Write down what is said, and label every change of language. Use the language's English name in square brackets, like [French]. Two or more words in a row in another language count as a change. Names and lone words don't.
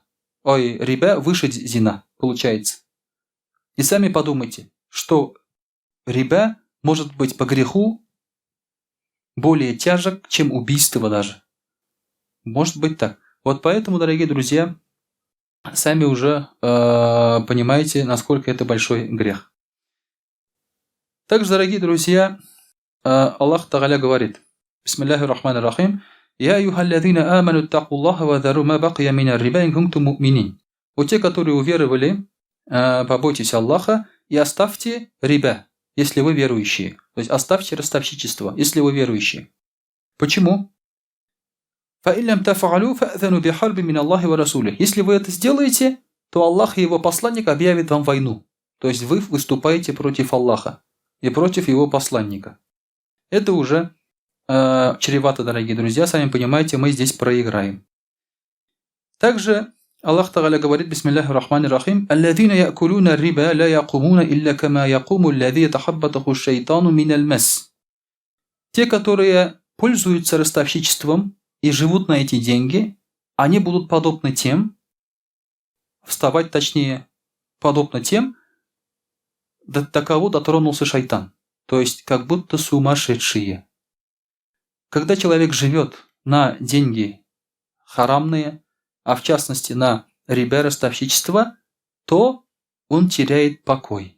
[Russian] Ой, риба выше зина, получается. И сами подумайте, что риба может быть по греху более тяжек, чем убийство даже. Может быть так. Вот поэтому, дорогие друзья, сами уже понимаете, насколько это большой грех. Также, дорогие друзья, [Arabic] الله تعالى [Russian] говорит, [Arabic] بسم الله الرحمن الرحيم، «يا أيها الذين آمنوا اتقوا الله وذروا ما بقي من الربا إن كنتم مؤمنين». [Russian] О те, которые уверовали, побойтесь Аллаха и оставьте риба, если вы верующие. То есть оставьте ростовщичество, если вы верующие. Почему? Если вы это сделаете, то Аллах и его посланник объявит вам войну. То есть вы выступаете против Аллаха и против его посланника. Это уже чревато, дорогие друзья. Сами понимаете, мы здесь проиграем. Также [Arabic] الله تعالى [Russian] говорит, [Arabic] بسم الله الرحمن الرحيم، «الذين يأكلون الربا لا يقومون إلا كما يقوم الذي يتخبطه الشيطان من المس». [Russian] Те, которые пользуются ростовщичеством и живут на эти деньги, они будут подобны тем, вставать точнее, подобно тем, до кого дотронулся шайтан. То есть, как будто сумасшедшие. Когда человек живет на деньги харамные, а в частности на риба, ростовщичество, то он теряет покой.